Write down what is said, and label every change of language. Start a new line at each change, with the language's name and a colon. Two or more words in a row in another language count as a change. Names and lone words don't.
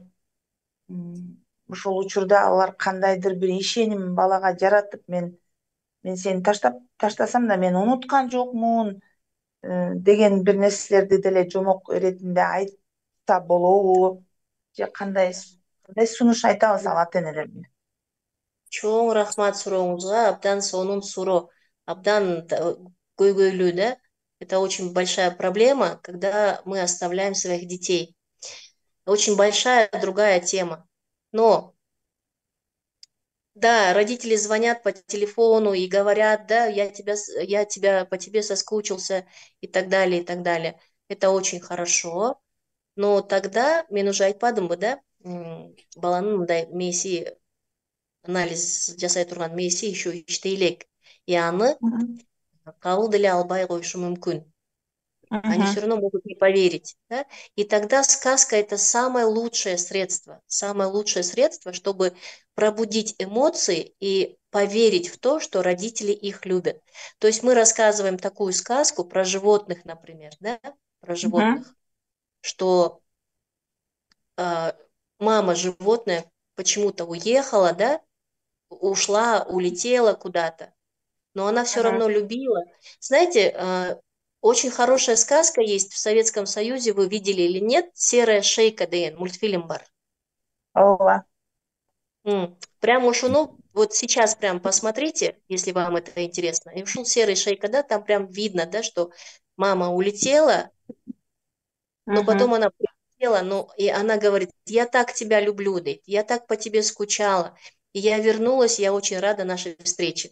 Kyrgyz: Ушул учурда алар кандайдыр бир ишеним балага жаратып, мен сени таштасам да мен унуткан жокмун деген бир нерселерди деле жомок иретинде айтса болобу? Же кандай сунуш айтабыз ал ата энелерге? Чоң рахмат сурооңузга. Абдан сонун суроо. Абдан көйгөйлүү, да?
Russian: Это очень большая проблема, когда мы оставляем своих детей. Очень большая другая тема. Но да, родители звонят по телефону и говорят, да, я по тебе соскучился и так далее, и так далее. Это очень хорошо. Но тогда
Kyrgyz: мен уже айтпадымбы, да, баланын мындай мээси анализ жасай турган мээси еще иштей элек. И аны кабыл деле албай коюшу мүмкүн.
Russian: Они все равно могут не поверить, да? И тогда сказка — это самое лучшее средство, чтобы пробудить эмоции и поверить в то, что родители их любят. То есть мы рассказываем такую сказку про животных, например, да, про животных, что мама животное почему-то уехала, да, ушла, улетела куда-то, но она все равно любила. Знаете, очень хорошая сказка есть в Советском Союзе, вы видели или нет, «Серая шейка»
Kyrgyz: деген мультфильм бар. ооба. Прям ушуну,
Russian: вот сейчас прям посмотрите, если вам это интересно. И ушел серый шейка, да, там прям видно, да, что мама улетела, но потом она прилетела, ну, и она говорит, я так тебя люблю, Дейт, я так по тебе скучала, и я вернулась, я очень рада нашей встрече.